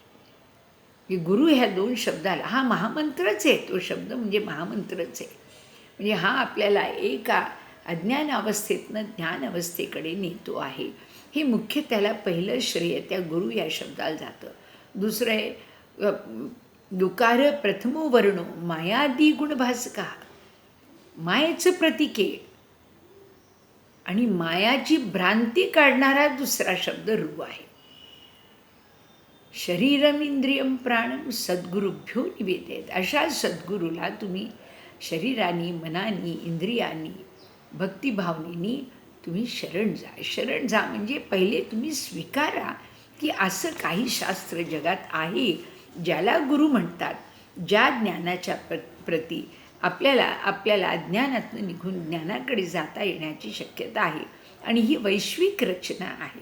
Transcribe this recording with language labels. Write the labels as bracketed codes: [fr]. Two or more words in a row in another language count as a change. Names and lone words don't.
[mr] की गुरु ह्या दोन शब्दाला, हा महामंत्रच आहे, तो शब्द म्हणजे महामंत्रच आहे. म्हणजे हा आपल्याला एका अज्ञान अवस्थेतनं ज्ञान अवस्थेकडे नेतो आहे. हे मुख्य त्याला पहिलं श्रेय त्या गुरु या शब्दाला जातं. दुसरं आहे [sa] दुकार प्रथमो वर्णो मायादी गुणभासका. [mr] मायेचं प्रतीक आहे आणि मायाची भ्रांती काढणारा दुसरा शब्द रू आहे. [sa] शरीरम इंद्रियम प्राणम सद्गुरुभ्यो निवेदेत. [mr] अशा सद्गुरूला तुम्ही शरीरानी, मनानी, इंद्रियांनी, भक्तिभावनेनी तुम्ही शरण जा. शरण जा म्हणजे पहिले तुम्ही स्वीकारा की असं काही शास्त्र जगात आहे ज्याला गुरु म्हणतात, ज्या ज्ञानाच्या प्रती आपल्याला अज्ञानातून निघून ज्ञानाकडे जाता येण्याची शक्यता आहे आणि ही वैश्विक रचना आहे.